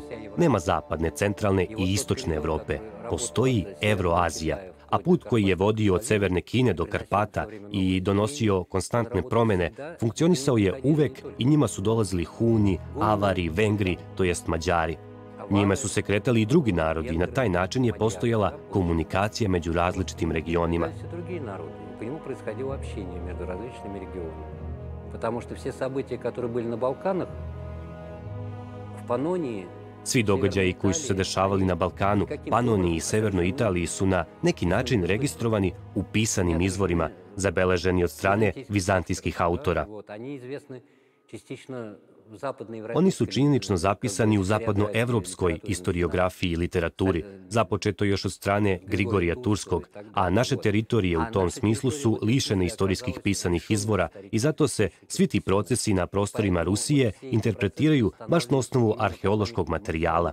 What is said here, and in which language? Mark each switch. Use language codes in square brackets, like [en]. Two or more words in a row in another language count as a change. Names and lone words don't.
[sr] Nema zapadne, centralne i istočne Evrope. Postoji Evroazija, a put koji je vodio od Severne Kine do Karpata i donosio konstantne promene, funkcionisao je uvek i njima su dolazili Huni, Avari, Vengri, to jest Mađari. Njime su se kretali i drugi narodi i na taj način je postojala komunikacija među različitim regionima. [ru] По нему происходило общение между различными регионами. Потому что все события, которые были на Балканах, в Панонии... [sr] Svi događaji koji su se dešavali na Balkanu, Panoniji i Severnoj Italiji su na neki način registrovani u pisanim izvorima, zabeleženi od strane vizantijskih autora. Oni su činjenično zapisani u zapadnoevropskoj historiografiji i literaturi, započeto još od strane Grigorija Turskog, a naše teritorije u tom smislu su lišene istorijskih pisanih izvora i zato se svi ti procesi na prostorima Rusije interpretiraju baš na osnovu arheološkog materijala.